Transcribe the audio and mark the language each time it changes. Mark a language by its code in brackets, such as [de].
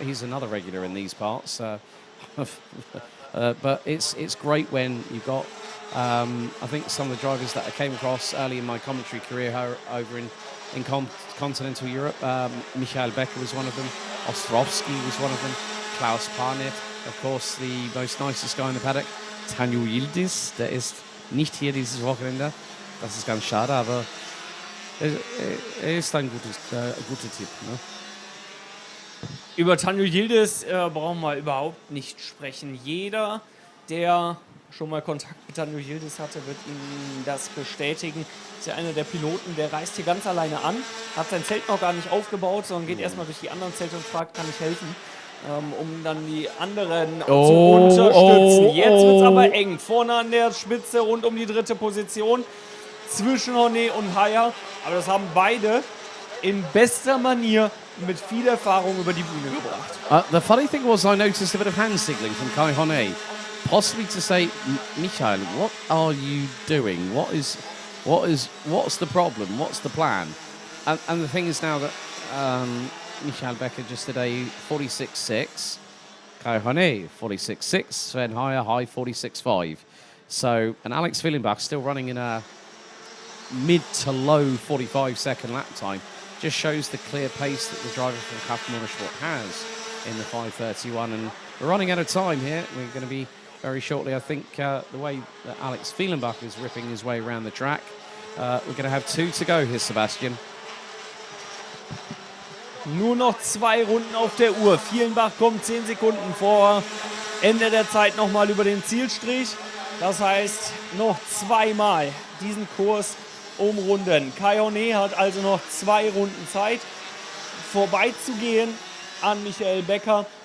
[en] He's another regular in these parts. But it's great when you've got, I think, some of the drivers that I came across early in my commentary career over in continental Europe. Michael Becker was one of them. Ostrovsky was one of them. Klaus Panett, of course, the most nicest guy in the paddock. [de] Tanju Yildiz, der ist nicht hier dieses Wochenende. Das ist ganz schade, aber ist ein guter Tipp. Ne? Über Tanju Yildiz brauchen wir überhaupt nicht sprechen. Jeder, der schon mal Kontakt mit Tanju Yildiz hatte, wird Ihnen das bestätigen. Ist ja einer der Piloten, der reist hier ganz alleine an, hat sein Zelt noch gar nicht aufgebaut, sondern geht erstmal durch die anderen Zelte und fragt, kann ich helfen? Um dann die anderen zu unterstützen. Jetzt wird es aber eng. Vorne an der Spitze rund um die 3. Position zwischen Hornet und Haier. Aber das haben beide in bester Manier mit viel Erfahrung über die Bühne gebracht. [en] The funny thing was, I noticed a bit of hand signalling from Kai Hornet, possibly to say, Michael, what are you doing? What's the problem? What's the plan? And the thing is now that Michael Becker just did a 46.6, Kai Hornet 46.6, Sven Haier high 46.5. So, and Alex Fehlenbach still running in a mid to low 45-second lap time. Just shows the clear pace that the driver from Kerpen Motorsport has in the 5:31. And we're running out of time here. We're going to be very shortly, I think, the way that Alex Fehlenbach is ripping his way around the track. We're going to have 2 to go here, Sebastian. [de] Nur noch 2 Runden auf der Uhr. Fehlenbach kommt 10 Sekunden vor Ende der Zeit nochmal über den Zielstrich. Das heißt, noch 2-mal diesen Kurs umrunden. Kai Hornet hat also noch 2 Runden Zeit, vorbeizugehen an Michael Becker.